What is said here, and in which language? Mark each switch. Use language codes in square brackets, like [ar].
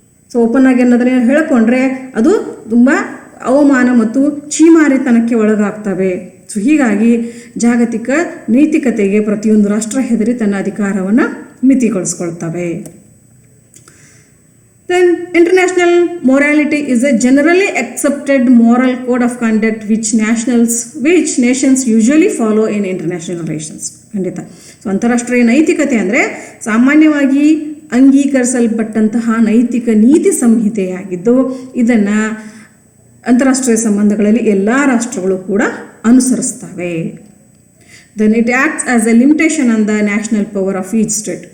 [kn] So open ಆಗಿ ಅನ್ನೋದನ್ನೇ ಹೇಳಿಕೊಂಡ್ರೆ ಅದು ತುಂಬ ಅವಮಾನ ಮತ್ತು ಚೀಮಾರಿತನಕ್ಕೆ ಒಳಗಾಗ್ತವೆ. ಸೊ ಹೀಗಾಗಿ ಜಾಗತಿಕ ನೈತಿಕತೆಗೆ ಪ್ರತಿಯೊಂದು ರಾಷ್ಟ್ರ ಹೆದರಿ ತನ್ನ ಅಧಿಕಾರವನ್ನು ಮಿತಿಗೊಳಿಸ್ಕೊಳ್ತವೆ. [en] Then international morality is a generally accepted moral code of conduct which nations usually follow in international relations. [kn] ಖಂಡಿತ. ಸೊ ಅಂತಾರಾಷ್ಟ್ರೀಯ ನೈತಿಕತೆ ಅಂದರೆ ಸಾಮಾನ್ಯವಾಗಿ ಅಂಗೀಕರಿಸಲ್ಪಟ್ಟಂತಹ ನೈತಿಕ ನೀತಿ ಸಂಹಿತೆಯಾಗಿದ್ದು ಇದನ್ನು ಅಂತಾರಾಷ್ಟ್ರೀಯ ಸಂಬಂಧಗಳಲ್ಲಿ ಎಲ್ಲ ರಾಷ್ಟ್ರಗಳು ಕೂಡ ಅನುಸರಿಸ್ತವೆ. [en] Then it acts as a limitation on the national power of each state.